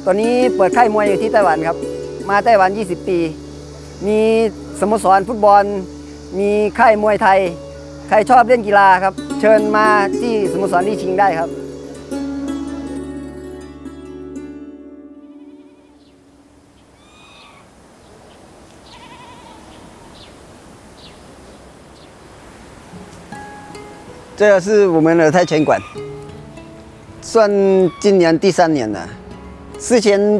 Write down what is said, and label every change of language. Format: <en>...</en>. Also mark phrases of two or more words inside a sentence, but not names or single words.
<th>อนนี้เปิดค่ายมวยอยู่ที่ไต้หวันครับมาไต้หวัน20 ปีมีสโมสรฟุตบอลมีค่ายมวยไทยใครชอบเล่นกีฬาครับเชิญมาที่สโมสรลี่ชิงได้ครับ</th> <zh>这是我们的泰拳馆算今年第3年了之前</zh>